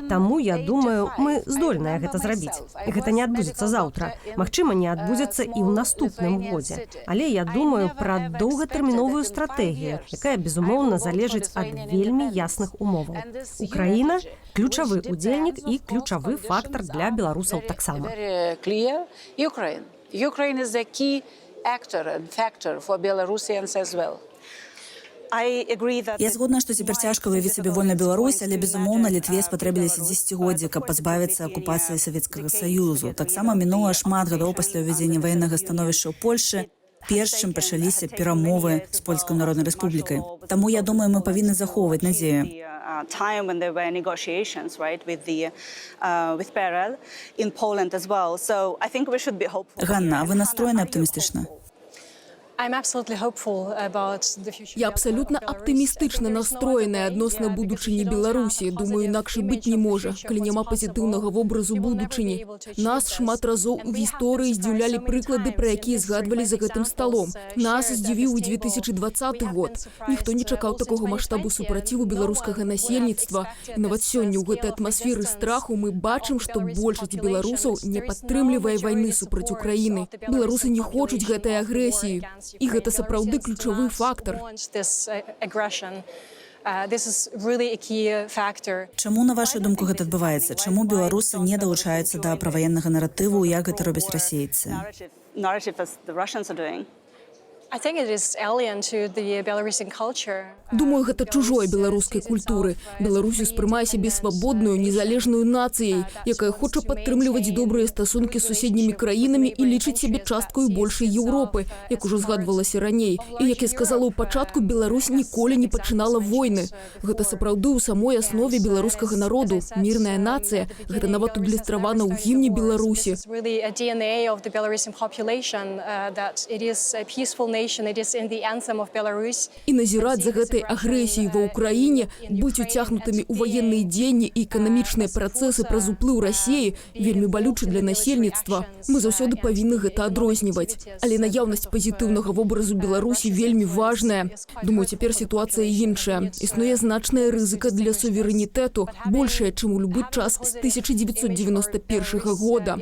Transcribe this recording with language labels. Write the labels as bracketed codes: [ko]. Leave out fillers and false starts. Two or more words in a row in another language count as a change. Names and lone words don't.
[be] Таму, я думаю, мы здольныя гэта зрабіць. Гэта не адбудзецца заўтра. Магчыма, не адбудзецца і ў наступным годзе. Але я думаю пра доўгатэрміновую стратэгію, якая, безумоўна, залежыць ад вельмі ясных умоваў. Украіна – ключавы удзельнік і ключавы фактар для беларусаў таксама. [en] Ukraine is the key actor and factor for Belarusians as well. [be] Я згодна, што цяпер цяжка выявіць сабе вольную Беларусь, але, безумоўна, Літве спатрэбіліся дзесяцігоддзі, каб пазбавіцца акупацыі Савецкага Саюзу. Таксама мінула шмат гадоў пасля ўвядзення ваеннага становішча ў Польшы, перш чым пачаліся перамовы з Польскай Народнай Рэспублікай. Таму, я думаю, мы павінны захоўваць надзею. [en] time when there were negotiations, right, with PRL in Poland as well. So I think we should be hopeful. [uk] Ганна, а ви настроєні оптимістично? [en] I'm absolutely hopeful about the future. [be] Я абсолютно аптымістычна настроеная адносна будучыні Беларусі. Думаю, інакше быць не можа, калі няма пазітыўнага вобразу будучыні. Нас шмат разоў у гісторыі здзіўлялі прыклады, пра якія згадвалі за гэтым сталом. Нас здзівіў у 2020 год. Ніхто не чакаў такога маштабу супраціву беларускага насельніцтва. І нават сёння ў гэтай атмасферы страху мы бачым, што большасць беларусаў не падтрымлівае вайны супраць Украіны. Беларусы не хочуць гэтай агрэсіі. І гэта сапраўды ключавы фактар. Чаму, на вашу думку, гэта адбываецца? Чаму беларусы не далучаюцца да праваеннага наратыву, як гэта робяць расейцы? [en] Narrative as the Russians are doing. I think it is alien to the Belarusian culture. [be] Думаю, гэта чужое беларускай культуры. Беларусь успрымае сябе свабодную, незалежную нацыяй, якая хоча падтрымліваць добрыя стасункі з суседнімі краінамі і лічыць сябе часткаю большай Еўропы, як ужо згадвалася раней. І, як я сказала ў пачатку, Беларусь ніколі не пачынала войны. Гэта сапраўды ў самой аснове беларускага народу. Мірная нацыя. Гэта нават адлюстравана ў гімне Беларусі. [en] It's really a DNA of the Belarusian population that it is a peaceful nation. It is in the anthem of Belarus. [be] І назіраць за гэтай агрэсіяй ва ўкраіне, быць уцягнутымі ў ваенныя дзеянні і эканамічныя працэсы праз уплыў Расіі вельмі балюча для насельніцтва. Мы заўсёды павінны гэта адрозніваць. Але наяўнасць пазітыўнага вобразу Беларусі вельмі важная. Думаю, цяпер сітуацыя іншая. Існуе значная рызыка для суверэнітэту, большая, чым у любы час з 1991 года.